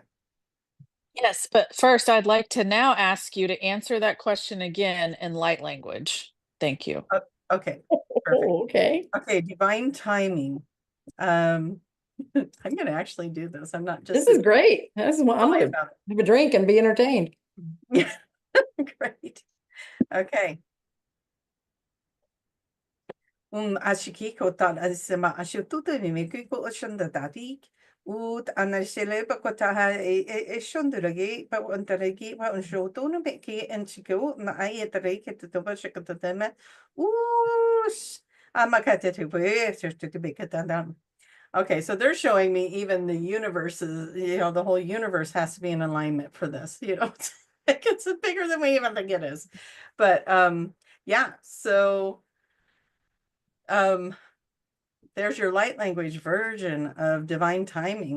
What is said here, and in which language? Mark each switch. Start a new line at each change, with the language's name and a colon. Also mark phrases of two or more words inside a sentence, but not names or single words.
English: Yes, but first I'd like to now ask you to answer that question again in light language. Thank you. Okay. Perfect. Okay. Okay, divine timing. I'm going to actually do this. I'm not just. This is great. This is what I'm going to have a drink and be entertained. Yeah. Great. Okay. Ashikiko tal asema ashututu ni mikuko oshunda tatik ut anashele pakotaha e shunduragi pa untaragi pa unshotuno beki and chico ma ayatarake to the bashakatama oosh amakata to be katadam. Okay, so they're showing me even the universes, the whole universe has to be in alignment for this, it's bigger than we even think it is. But yeah, so there's your light language version of divine timing.